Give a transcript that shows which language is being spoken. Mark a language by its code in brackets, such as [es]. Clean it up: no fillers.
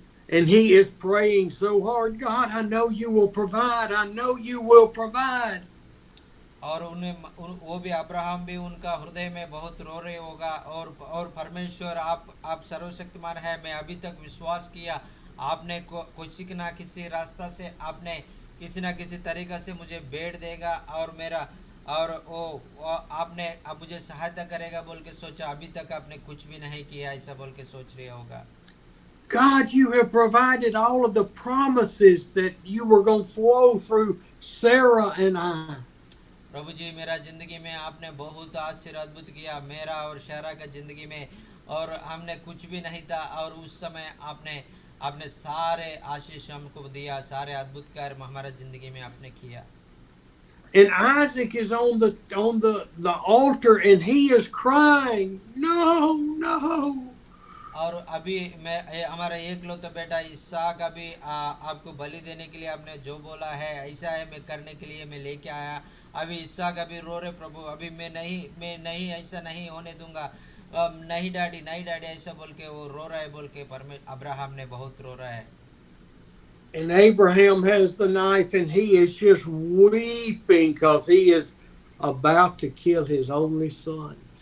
[en] And he is praying so hard, God, I know you will provide. I know you will provide. [hi] और वो भी Abraham भी उनका हृदय में बहुत रो रहे होगा, और परमेश्वर आप सर्वशक्तिमान है, मैं अभी तक विश्वास किया आपने किसी ना किसी रास्ता से आपने किसी ना किसी तरीका से मुझे भेंट देगा और मेरा और वो आपने अब मुझे सहायता करेगा बोल के सोचा, अभी तक आपने कुछ भी नहीं किया ऐसा बोल के सोच रहे होगा। [en] God, you have provided all of the promises that you were going to flow through Sarah and I. [hi] प्रभु जी, मेरा जिंदगी में आपने बहुत आश्चर्य अद्भुत किया, मेरा और शहरा का जिंदगी में, और हमने कुछ भी नहीं था, और उस समय आपने सारे आशीष हमको दिया, सारे अद्भुत कार्य हमारा जिंदगी में आपने किया। [en] And Isaac is on the altar and he is crying, no, no. [hi] और अभी हमारा एकलौता बेटा इसहाक अभी आपको बलि देने के लिए आपने जो बोला है ऐसा है, मैं करने के लिए मैं लेके आया। अभी इसहाक अभी रो रहे, प्रभु अभी मैं नहीं ऐसा नहीं होने दूंगा, नहीं डैडी ऐसा बोल के वो रो रहा है, बोल के अब्राहम ने बहुत रो रहा है। [en] And Abraham has the knife and he is just weeping because he is about to kill his only son.